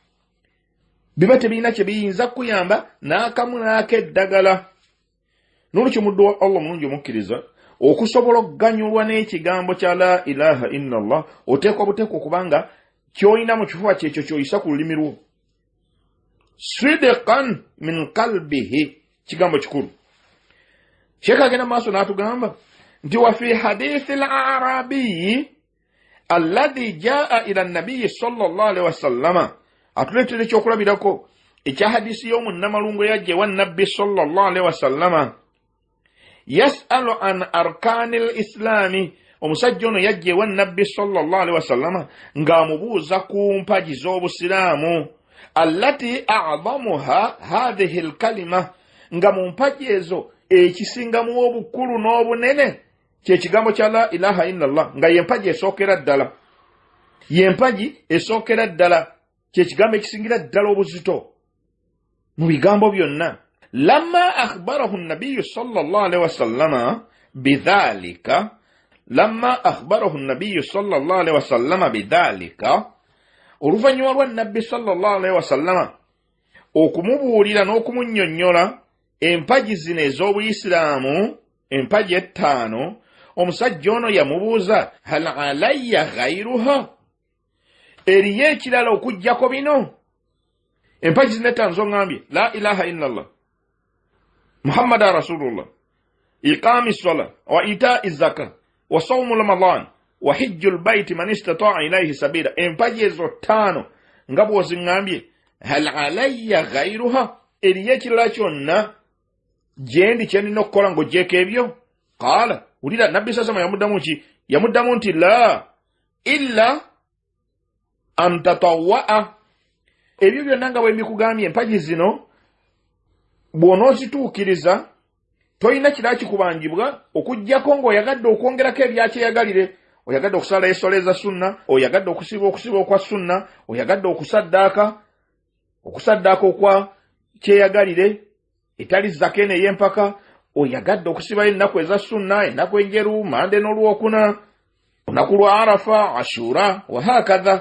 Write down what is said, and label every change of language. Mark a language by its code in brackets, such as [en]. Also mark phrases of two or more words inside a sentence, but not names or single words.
[lg] N'olwekyo muddu wa Allah mulungi omukkiriza okusobola okuganyulwa n'ekigambo kya [ar] لا إله إلا الله [lg] oteekwa buteekwa okubanga ky'olina mu kifuba kyekyo ky'oyisa ku lulimi lwo. [ar] صدقا من قلبه, kigambo kikulu. [lg] Sheikh agenda maaso n'atugamba nti [ar] وفي حديث الأعرابي الذي جاء إلى النبي صلى الله عليه وسلم, [lg] atuleetera ekyokulabirako ekya hadisi y'omunnamalungu yajja ewa nabbi [ar] صلى الله عليه وسلم. يسأل عن أركان الإسلام, [lg] omusajja ono yajja ewa nabbi [ar] صلى الله عليه وسلم [lg] ng'amubuuza ku mpagi z'obusiraamu. [ar] التي أعظمها هذه الكلمة, [lg] nga mu mpagi ezo ekisingamu obukulu n'obunene kye kigambo kya [ar] لا إله إلا الله, [lg] nga y'empagi esookera ddala, kye kigambo ekisingira ddala obuzito mu bigambo byonna. [ar] لما أخبره النبي صلى الله عليه وسلم بذلك, [lg] oluvannyuma lwa nabbi [ar] صلى الله عليه وسلم [lg] okumubuulira n'okumunnyonnyola empagi zino ez'obuyisiraamu, empagi 5, omusajja ono yamubuuza [ar] هل علي غيرها, [lg] eriyo ekirala okuggyako bino? Empagi zino 5 zoŋŋambye [ar] لا إله إلا الله محمد رسول الله إقام الصلاة وإيتاء الزكاة وصوم رمضان وحج البيت من استطاع إليه سبيلا. [lg] Empagi ezo 5 nga bw'oziŋŋambye, [ar] هل علي غيرها, [lg] eriyo ekirala kyonna gyendi kyendina okukola ng'oggyeko ebyo? Qaala, wulira nabbi sasama yamuddamu ki? Yamuddamu nti [ar] لا إلا أن تطوع, [lg] ebyo byonna nga bwe mbikugambye empagi zino bw'onoozituukiriza toyina kirala kikubangibwa okuggyako ng'oyagadde okwongerako ebyakyeyagalire. Oyagadde okusala essola eza sunna, oyagadde okusiba okwa sunna, oyagadde okusaddaaka okwa kyeyagalire etali zaka eno ey'empaka, oyagadde okusibayo ennaku eza sunna, ennaku enjeru, mande n'olwokuna, olunaku lwa arafa, ashura wa hakadha.